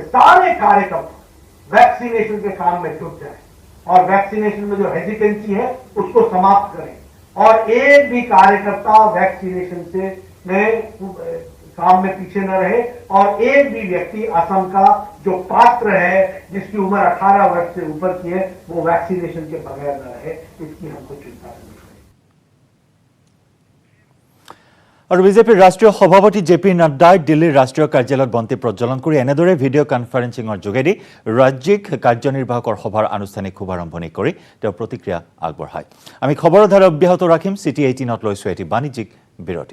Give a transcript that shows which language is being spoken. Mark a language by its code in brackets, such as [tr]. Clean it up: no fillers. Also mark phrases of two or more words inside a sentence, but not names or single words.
[hi] सारे कार्यकर्ता वैक्सीनेशन के काम में जुट जाए और वैक्सीनेशन में जो हेजिटेंसी है उसको समाप्त करें और एक भी कार्यकर्ता वैक्सीनेशन से काम में पीछे न रहे और एक भी व्यक्ति असम का जो पात्र है जिसकी उम्र 18 वर्ष से ऊपर की है वो वैक्सीनेशन के बगैर न रहे, इसकी हमको चिंता करनी चाहिए। [as] और বিজেপিৰ ৰাষ্ট্ৰীয় সভাপতি জে পি নাড্ডাই দিল্লীৰ ৰাষ্ট্ৰীয় কাৰ্যালয়ত বন্তি প্ৰজ্বলন কৰি এনেদৰে ভিডিঅ' কনফাৰেন্সিঙৰ যোগেদি ৰাজ্যিক কাৰ্যনিৰ্বাহকৰ সভাৰ আনুষ্ঠানিক শুভাৰম্ভণি কৰি তেওঁ প্ৰতিক্ৰিয়া আগবঢ়ায়। আমি খবৰৰ ধাৰা অব্যাহত ৰাখিম। City 18ত লৈছোঁ এটি বাণিজ্যিক বিৰতি।